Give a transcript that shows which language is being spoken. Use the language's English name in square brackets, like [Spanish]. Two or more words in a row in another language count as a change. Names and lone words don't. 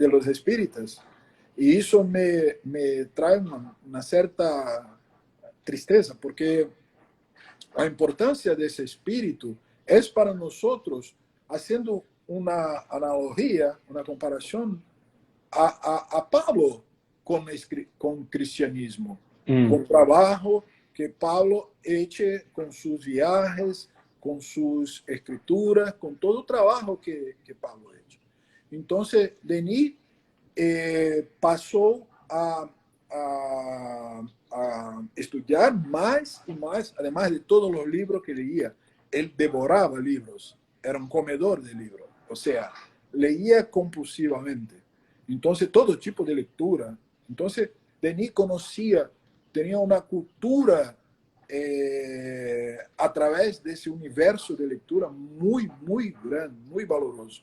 [Portuguese] los espíritas, e isso me traz uma certa tristeza, porque a importância desse espírito é para nós, haciendo uma analogia, uma comparação a Pablo com cristianismo, com o trabalho que Pablo hecho com suas viagens, com suas escrituras, com todo o trabalho que Pablo hecho. Então, Denis passou a estudiar mais e mais, [Spanish] además de [Portuguese] todos os livros que [Spanish] leía, él devoraba libros, era un comedor de libros, o sea, leía compulsivamente. Entonces, todo tipo de lectura. Entonces, Denis conocía, tenía una cultura a través de ese universo de lectura muy, muy grande, muy valoroso.